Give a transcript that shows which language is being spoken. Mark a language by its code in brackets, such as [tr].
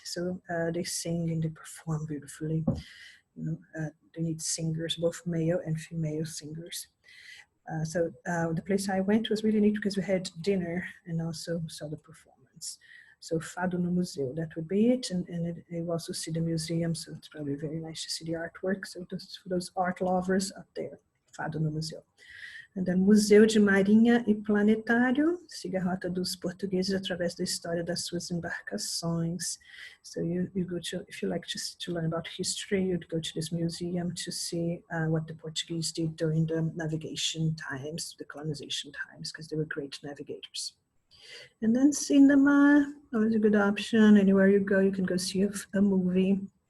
[en] So they sing and they perform beautifully. You know, they need singers, both male and female singers. So the place I went was really neat because we had dinner and also saw the performance. So Fado no Museu, that would be it. And you also see the museum, so it's probably very nice to see the artwork. So for those art lovers up there, Fado no Museu. And then [pt] Museu de Marinha e Planetário, siga a rota dos portugueses através da história das suas embarcações. [en] So you go to, if you like to learn about history, you'd go to this museum to see what the Portuguese did during the navigation times, the colonization times, because they were great navigators. And then cinema, always a good option. Anywhere you go, you can go see a movie.